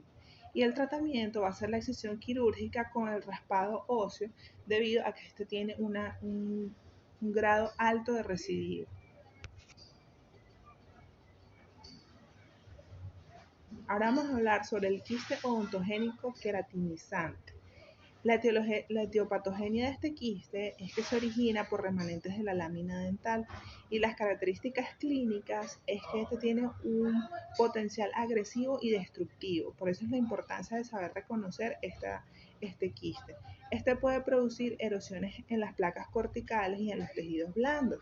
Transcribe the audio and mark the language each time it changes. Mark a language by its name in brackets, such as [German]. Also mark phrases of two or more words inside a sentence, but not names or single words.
[Spanish] Y el tratamiento va a ser la excisión quirúrgica con el raspado óseo debido a que este tiene un grado alto de recidivo. Ahora vamos a hablar sobre el quiste odontogénico queratinizante. La etiopatogenia de este quiste es que se origina por remanentes de la lámina dental y las características clínicas es que este tiene un potencial agresivo y destructivo. Por eso es la importancia de saber reconocer este quiste. Este puede producir erosiones en las placas corticales y en los tejidos blandos.